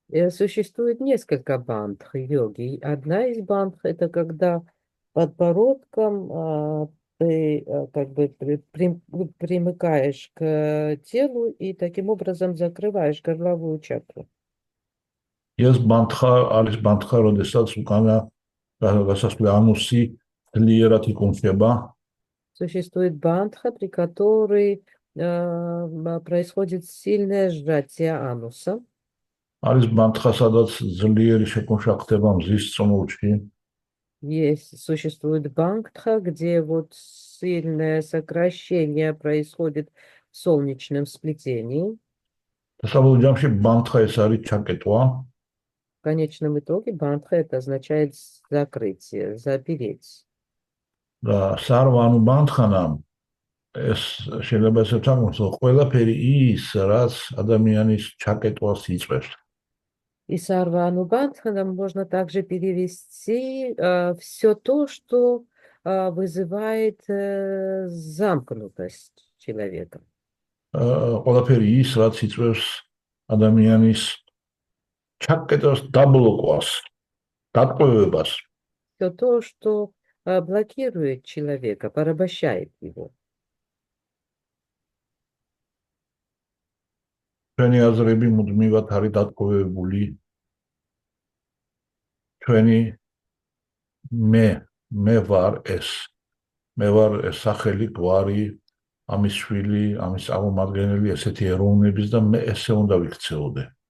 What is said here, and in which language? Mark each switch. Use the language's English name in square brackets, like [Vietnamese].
[Russian] Существует несколько бандх йоги. Одна из бандх — это когда подбородком ты как бы примыкаешь к телу и таким образом закрываешь горловую чакру. Есть бандха, [Georgian] არის ბანდხა, როდესაც უკანა გასასვლელი ანუსი ძლიერად იკუმშება. [Russian] Существует бандха, при которой происходит сильное сжатие ануса. [Georgian] არის ბანდხა, სადაც ძლიერი შეკუმშვა ხდება მზის წნულში. [Russian] Существует бандха, где вот сильное сокращение происходит в солнечном сплетении. [Georgian] დასავლურ ჯამში ბანდხა ეს არის ჩაკეტვა. [Russian] В конечном итоге бандха это означает закрытие, запереть. Да, [Georgian] сарвану бандханам ეს შეიძლება ესე თამაშო ყველაფერი ის რაც ადამიანის ჩაკეტვას იწვევს. [Russian] И сарвану бандханам можно также перевести все то, что вызывает замкнутость человека. [Georgian] ყველაფერი ის რაც იწვევს ადამიანის ჩაკეტვას, დაბლოკვას, დატყვევებას. [Russian] Все то, что блокирует человека, порабощает его. [Georgian] ჩვენი აზრები მუდმივად არის დატყვევებული. ჩვენი მე ვარ ეს სახელი, გვარი, ამის შვილი, ამის წარმომადგენელი, ესეთი ეროვნების და მე ესე უნდა ვიქცეოდე.